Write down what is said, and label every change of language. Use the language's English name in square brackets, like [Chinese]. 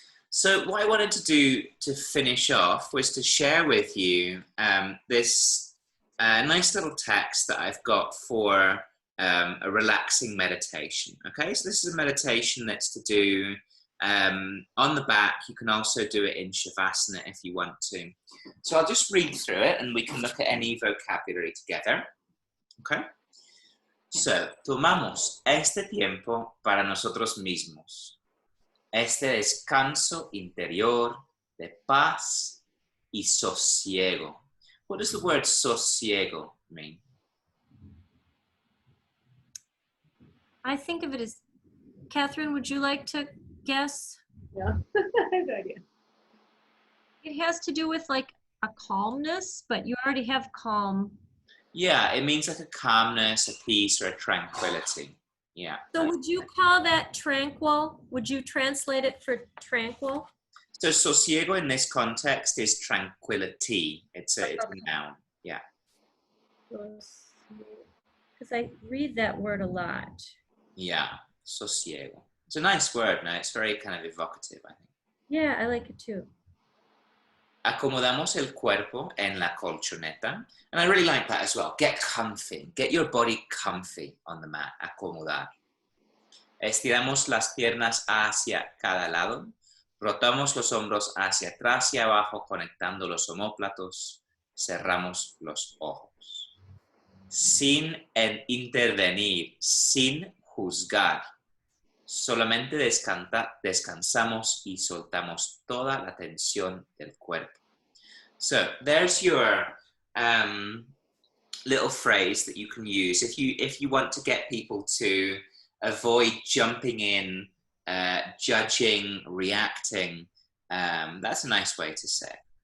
[English] So what I wanted to do to finish off was to share with you this nice little text that I've got for a relaxing meditation. Okay, so this is a meditation that's to do on the back. You can also do it in Shavasana if you want to. So I'll just read through it and we can look at any vocabulary together. Okay? [Spanish] So, tomamos este tiempo para nosotros mismos. Este descanso interior de paz y sosiego. [English] What does the word sosiego mean? I think of it as, Catherine, would you like to guess? Yeah, I have no idea. It has to do with like a calmness, but you already have calm. Yeah, it means like a calmness, a peace, or a tranquility. Yeah. So would you call that tranquil? Would you translate it for tranquil? So sosiego in this context is tranquility. It's a noun. Yeah. Because I read that word a lot. Yeah, sosiego. It's a nice word, no? It's very kind of evocative, I think. Yeah, I like it too. [Spanish] Acomodamos el cuerpo en la colchoneta. [English] And I really like that as well. Get comfy. Get your body comfy on the mat. Acomodar. [Spanish] Estiramos las piernas hacia cada lado. Rotamos los hombros hacia atrás y abajo, conectando los omóplatos. Cerramos los ojos. Sin intervenir, sin juzgar. Solamente descansamos y soltamos toda la tensión del cuerpo. [English] So there's your little phrase that you can use if you want to get people to avoid jumping in, judging, reacting. That's a nice way to say it.